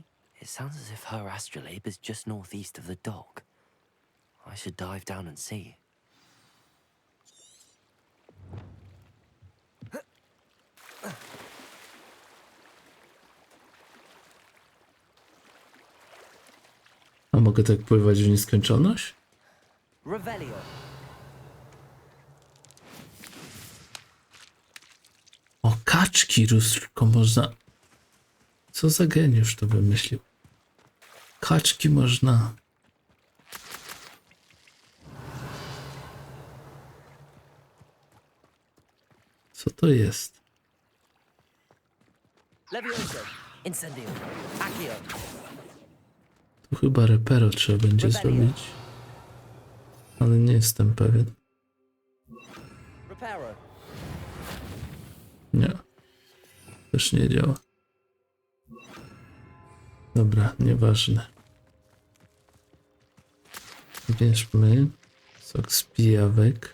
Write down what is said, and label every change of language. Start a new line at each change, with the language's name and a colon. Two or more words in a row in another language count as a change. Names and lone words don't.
English: It sounds as if her astrolabe is just northeast of the dock. I should dive down and see.
Polish: A mogę tak pływać w nieskończoność? Revelio. O, kaczki różnego można... Co za geniusz to wymyślił? Kaczki można... Co to jest? Levioso. Incendio. Accio. Tu chyba repero trzeba będzie zrobić. Ale nie jestem pewien. Reparo. Nie. Też nie działa. Dobra, nieważne. Bierzmy sok z pijawek.